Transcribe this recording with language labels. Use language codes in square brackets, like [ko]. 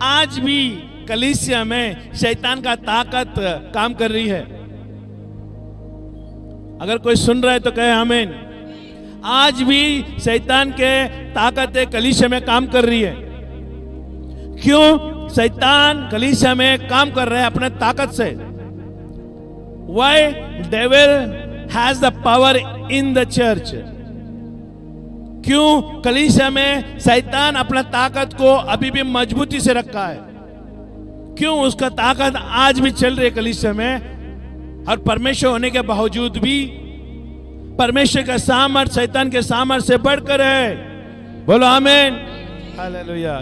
[hi] आज भी कलीसिया में शैतान का ताकत काम कर रही है। अगर कोई सुन रहा है तो कहे आमीन। आज भी शैतान के ताकत कलीसिया में काम कर रही है। क्यों शैतान कलीसिया में काम कर रहे हैं? अपने ताकत से। [en] Why devil has the power in the church? [hi] क्यों कलीसिया में शैतान अपना ताकत को अभी भी मजबूती से रखा है? क्यों उसका ताकत आज भी चल रही है कलीसिया में? और परमेश्वर होने के बावजूद भी परमेश्वर का सामर्थ शैतान के सामर्थ से बढ़कर है। बोलो आमीन। हालेलुया।